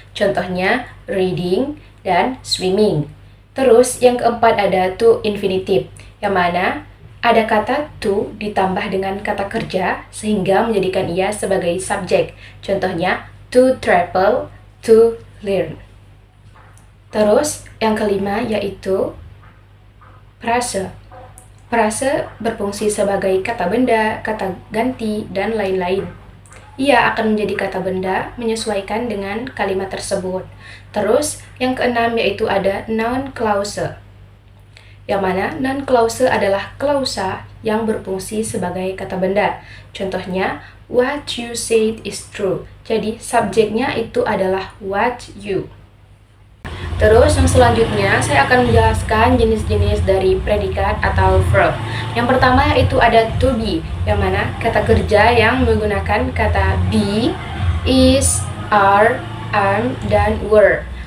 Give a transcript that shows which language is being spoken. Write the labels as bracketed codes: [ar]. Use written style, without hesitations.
[id] Contohnya reading dan swimming. Terus yang keempat ada to infinitive, yang mana ada kata to ditambah dengan kata kerja sehingga menjadikan ia sebagai subjek. Contohnya to travel, to learn. Terus yang kelima yaitu frase. Frase berfungsi sebagai kata benda, kata ganti, dan lain-lain. Ia akan menjadi kata benda menyesuaikan dengan kalimat tersebut. Terus, yang keenam yaitu ada noun clause. Yang mana noun clause adalah klausa yang berfungsi sebagai kata benda. [en] Contohnya, what you said is true. [id] Jadi, subjeknya itu adalah what you. Terus yang selanjutnya saya akan menjelaskan jenis-jenis dari predikat atau verb. Yang pertama yaitu ada to be, yang mana kata kerja yang menggunakan kata be, is, are, am, dan were.